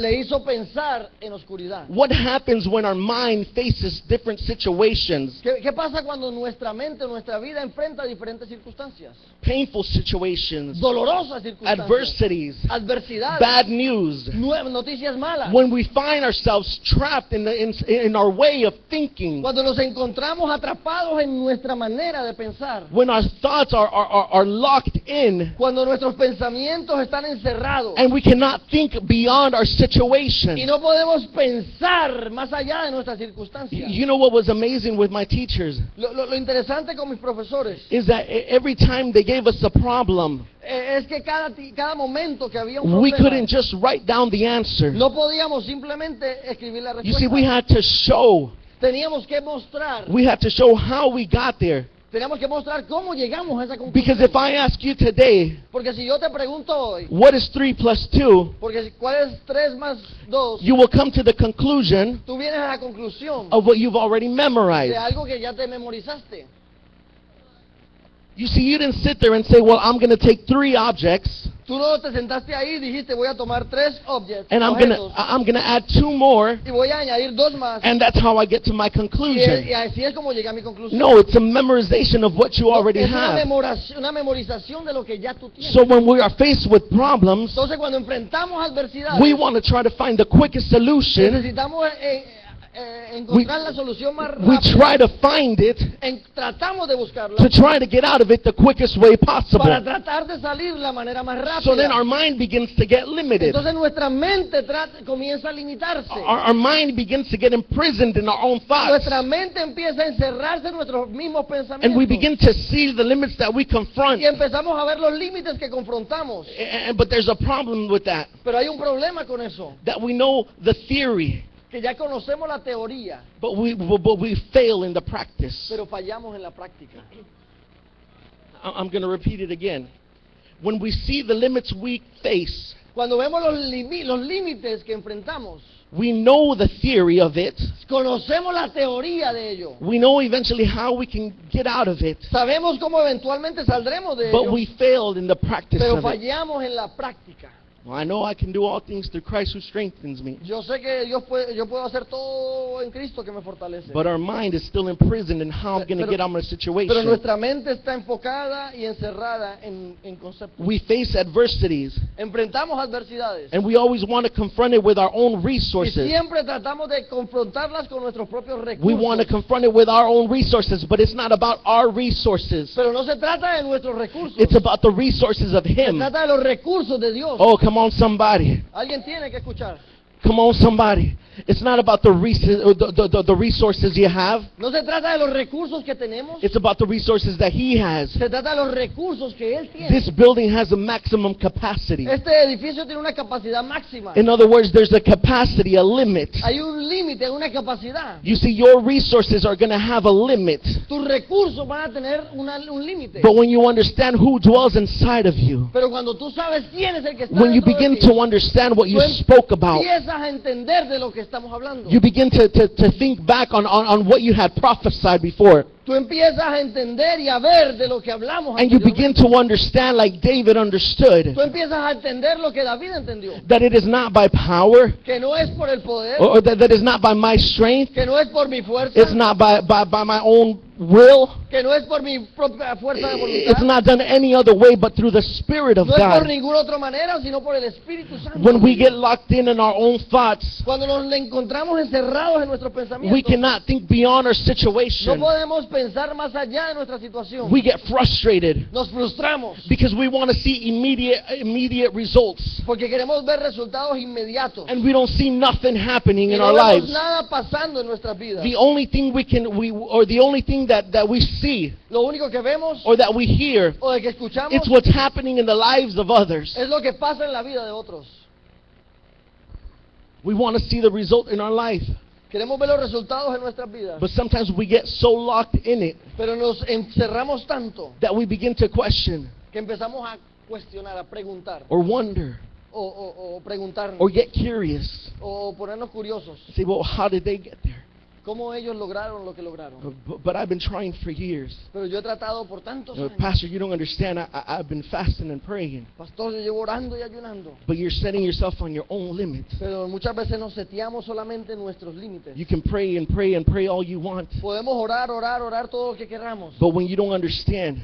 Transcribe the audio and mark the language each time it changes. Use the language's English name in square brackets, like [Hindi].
[Spanish] le hizo pensar en oscuridad. [English] What happens when our mind faces different situations, [Spanish] ¿Qué pasa cuando nuestra mente, nuestra vida enfrenta diferentes circunstancias? [English] painful situations, [Spanish] Dolorosas circunstancias. [English] adversities, [Spanish] Adversidades. [English] bad news? [Spanish] Noticias malas. [English] When we find ourselves trapped in our way of thinking, [Spanish] Cuando nos encontramos atrapados en nuestra manera de pensar. [English] when our thoughts are locked in, [Spanish] Cuando nuestros pensamientos están encerrados. [English] and we cannot think beyond our [Spanish] Y [English] situation. [Spanish] no podemos pensar más allá de nuestras circunstancias. [English] You know what was amazing with my teachers [Spanish] Lo interesante con mis profesores [English] is that every time they gave us a problem, [Spanish] es que cada momento que había un [English] we [Spanish] problema, [English] couldn't just write down the answer. [Spanish] no podíamos simplemente escribir la [English] You see, [Spanish] respuesta. [English] we had to show. [Spanish] Teníamos que mostrar, [English] We had to show how we got there. [Spanish] teníamos que mostrar cómo llegamos a esa [English] Because [Spanish] conclusión. [English] if I ask you today, [Spanish] Porque si yo te pregunto hoy, [English] what is 3 plus 2, [Spanish] porque ¿cuál es 3 más 2? [English] you will come to the conclusion [Spanish] Tú vienes a la conclusión [English] of what you've already [Spanish] de [English] memorized. [Spanish] algo que ya te memorizaste. [English] You see, you didn't sit there and say, well, I'm going to take 3 objects, [Spanish] Tú no te sentaste ahí y dijiste voy a tomar 3 [English] and I'm going to add 2 more, [Spanish] y voy a añadir 2 más. [English] and that's how I get to my [Spanish] Y [English] conclusion. [Spanish] así es como llegué a mi conclusión. [English] No, it's a memorization of what you already [Spanish] Es una have. una memorización de lo que ya tú tienes. [English] So when we are faced with problems, [Spanish] Entonces cuando enfrentamos adversidades, [English] we want to try to find the quickest solution. [Spanish] necesitamos encontrar la solución más [English] We [Spanish] rápida. [English] try to find it [Spanish] Tratamos de buscarla [English] to try to get out of it the quickest way [Spanish] para [English] possible. [Spanish] tratar de salir de la manera más rápida. [English] So then our mind begins to get limited. [Spanish] Entonces nuestra mente comienza a limitarse. [English] Our mind begins to get imprisoned in our own thoughts. [Spanish] Nuestra mente empieza a encerrarse en nuestros mismos pensamientos. [English] And we begin to see the limits that we confront. [Spanish] Y empezamos a ver los límites que confrontamos. [English] But there's a problem with that. [Spanish] Pero hay un problema con eso. [English] That we know the theory, [Spanish] Que ya conocemos la teoría, [English] but we fail in the practice. [Spanish] pero fallamos en la práctica. [English] I'm going to repeat it again. When we see the limits we face, [Spanish] Cuando vemos los límites que enfrentamos, [English] we know the theory of it. [Spanish] conocemos la teoría de ello. [English] We know eventually how we can get out of it. [Spanish] Sabemos cómo eventualmente saldremos de [English] But [Spanish] ello, [English] we failed in the practice [Spanish] pero [English] of it. [Spanish] fallamos en la práctica. [English] Well, I know I can do all things through Christ who strengthens me. [Spanish] Yo sé que yo puedo hacer todo en Cristo que me fortalece. [English] But our mind is still imprisoned in how I'm going to [Spanish] Pero- [English] get out of my [Spanish] Pero [English] situation. [Spanish] nuestra mente está enfocada y encerrada en conceptos. [English] We face adversities, [Spanish] Enfrentamos adversidades. [English] and we always want to confront it with our own [Spanish] Y [English] resources. [Spanish] siempre tratamos de confrontarlas con nuestros propios [English] We want to confront it with our own resources, but it's not about our resources. [Spanish] Pero no se trata de nuestros recursos. [English] It's about the resources of [Spanish] Se [English] Him. [Spanish] trata de los recursos de Dios. [English] Oh, come on, somebody. [Spanish] Alguien tiene que escuchar. [English] Come on, somebody. It's not about the resources you have. [Spanish] No se trata de los recursos que tenemos. [English] It's about the resources that He has. [Spanish] Se trata de los recursos que Él tiene. [English] This building has a maximum capacity. [Spanish] Este edificio tiene una capacidad máxima. [English] In other words, there's a capacity, a limit. [Spanish] Hay un límite, una capacidad. [English] You see, your resources are going to have a limit. [Spanish] Tus recursos van a tener un límite. [English] But when you understand who dwells inside of you, [Spanish] Pero cuando tú sabes quién es el que está [English] when you [Spanish] dentro de [English] begin [Spanish] ti, [English] to understand what you [Spanish] tú [English] spoke about, [Spanish] empiezas a entender de lo que estamos hablando. [English] you begin to think back on what you had prophesied before. [Spanish] Tú empiezas a entender y a ver de lo que hablamos [English] And you [Spanish] anteriormente. [English] begin to understand, like David understood, [Spanish] Tú empiezas a entender lo que David entendió. [English] that it is not by power, [Spanish] Que no es por el poder, [English] or that is not by my strength, [Spanish] que no es por mi fuerza, [English] it's not by my own will, [Spanish] que no es por mi propia fuerza de [English] it's [Spanish] voluntad. [English] not done any other way but through the Spirit of [Spanish] No es por [English] God. [Spanish] ninguna otra manera, sino por el Espíritu Santo. [English] When we get locked in our own thoughts, [Spanish] Cuando nos encontramos encerrados en nuestros [English] we [Spanish] pensamientos, [English] cannot think beyond our situation. [Spanish] podemos pensar más allá de nuestra situación. [English] We get frustrated [Spanish] Nos frustramos [English] because we want to see immediate results, [Spanish] porque queremos ver resultados inmediatos. [English] and we don't see nothing happening [Spanish] Y [English] in [Spanish] no [English] our [Spanish] vemos [English] lives. [Spanish] nada pasando en nuestras vidas. [English] The only thing the only thing that we see [Spanish] Lo único que vemos [English] or that we hear, [Spanish] o de que escuchamos [English] it's what's happening in the lives of others. [Spanish] es lo que pasa en la vida de otros. [English] We want to see the result in our life, [Spanish] Queremos ver los resultados en nuestras vidas, [English] but sometimes we get so locked in it [Spanish] pero nos encerramos tanto [English] that we begin to question [Spanish] que empezamos a cuestionar, a preguntar [English] or wonder [Spanish] o preguntarnos [English] or get curious. [Spanish] o ponernos curiosos. [English] Say, well, how did they get there? [Spanish] ¿Cómo ellos lograron lo que lograron? [English] But I've been trying for years. [Spanish] Pero yo he tratado por tantos años. [English] Pastor, you don't understand. I've been fasting and praying. [Spanish] Pastor, yo llevo orando y ayunando. [English] But you're setting yourself on your own limits. [Spanish] Pero muchas veces nos seteamos solamente en nuestros límites. [English] You can pray and pray and pray all you want. [Spanish] Podemos orar todo lo que queramos. [English] But when you don't understand